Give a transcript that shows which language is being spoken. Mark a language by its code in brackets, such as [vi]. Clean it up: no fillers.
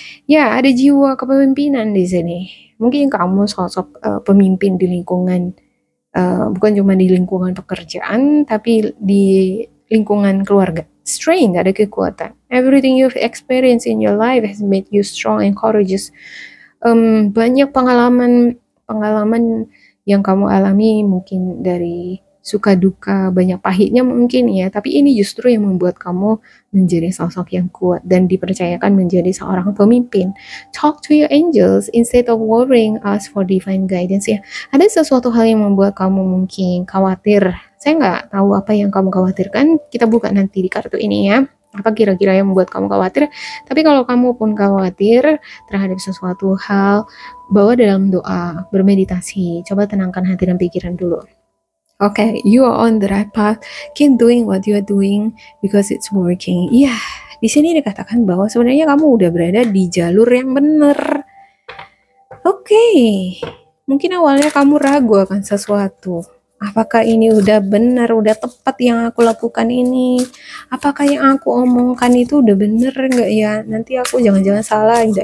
[id] Ya, ada jiwa kepemimpinan di sini. Mungkin kamu sosok pemimpin di lingkungan, bukan cuma di lingkungan pekerjaan, tapi di lingkungan keluarga. Strength, ada kekuatan. [en] Everything you've experienced in your life has made you strong and courageous. [id] Banyak pengalaman yang kamu alami, mungkin dari suka duka, banyak pahitnya mungkin ya, tapi ini justru yang membuat kamu menjadi sosok yang kuat dan dipercayakan menjadi seorang pemimpin. [en] Talk to your angels instead of worrying, ask for divine guidance ya. [id] Ada sesuatu hal yang membuat kamu mungkin khawatir. Saya nggak tahu apa yang kamu khawatirkan, kita buka nanti di kartu ini ya. Apa kira-kira yang membuat kamu khawatir? Tapi kalau kamu pun khawatir terhadap sesuatu hal, bawa dalam doa, bermeditasi. Coba tenangkan hati dan pikiran dulu. [en] Okay, you are on the right path. Keep doing what you are doing because it's working. [id] Iya, di sini dikatakan bahwa sebenarnya kamu udah berada di jalur yang benar. Oke, mungkin awalnya kamu ragu akan sesuatu. Apakah ini udah benar, udah tepat yang aku lakukan ini? Apakah yang aku omongkan itu udah benar nggak ya? Nanti aku jangan-jangan salah gitu.